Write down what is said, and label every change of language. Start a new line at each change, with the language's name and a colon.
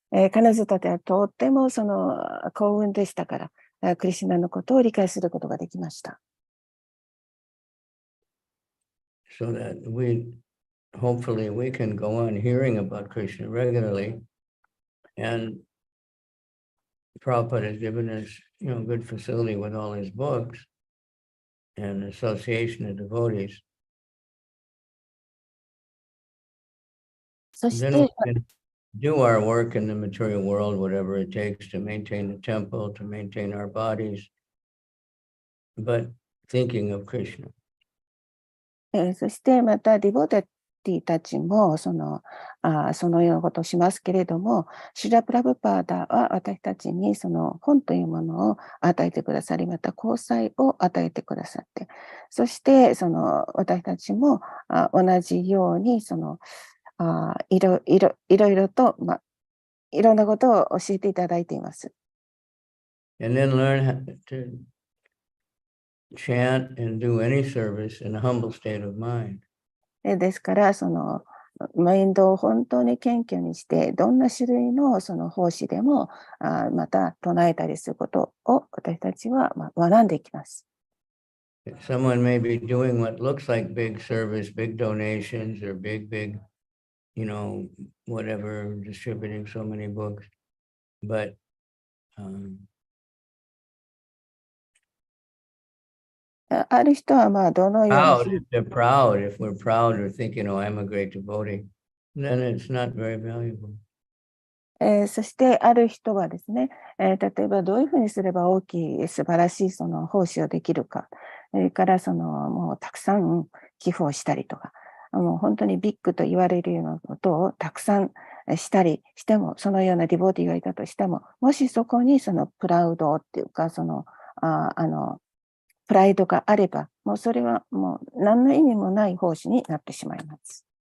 Japanese: 彼女たちはとっても幸運でしたから、クリシュナのことを理解することができました。
English: so that hopefully we can go on hearing about Krishna regularly. And Prabhupada has given us, good facility with all his books and association of devotees.
Japanese: そし
English: Then
Japanese: て
English: we can do our work in the material world, whatever it takes to maintain the temple, to maintain our bodies, but thinking of Krishna.
Japanese: そしてまたディボティたちもそのようなことをしますけれども、シュラ・プラブパーダは私たちにその本というものを与えてくださり、また交際を与えてくださって、そしてその私たちも同じようにそのいろいろと、いろんなことを教えていただいています。
English: And then learn how to chant and do any service in a humble state of mind.
Japanese: ですからそのマインドを本当に謙虚にして、どんな種類のその奉仕でもまた唱えたりすることを私たちは学んでいきます。
English: Someone may be doing what looks like big service, big donations, or big, whatever, distributing so many books, but
Japanese: ある人はどのように
English: proud, if they're proud, if we're proud or thinking, oh, I'm a great devotee, then it's not very valuable.
Japanese: そしてある人はですね、例えばどういうふうにすれば大きい素晴らしいその奉仕をできるか、それからそのもうたくさん寄付をしたりとか、もう本当にビッグと言われるようなことをたくさんしたりしても、そのようなディボーティーがいたとしても、もしそこにそのプラウドっていうか、そのプライドがあれば、もうそれはもう何の意味もない奉仕になってしまいます。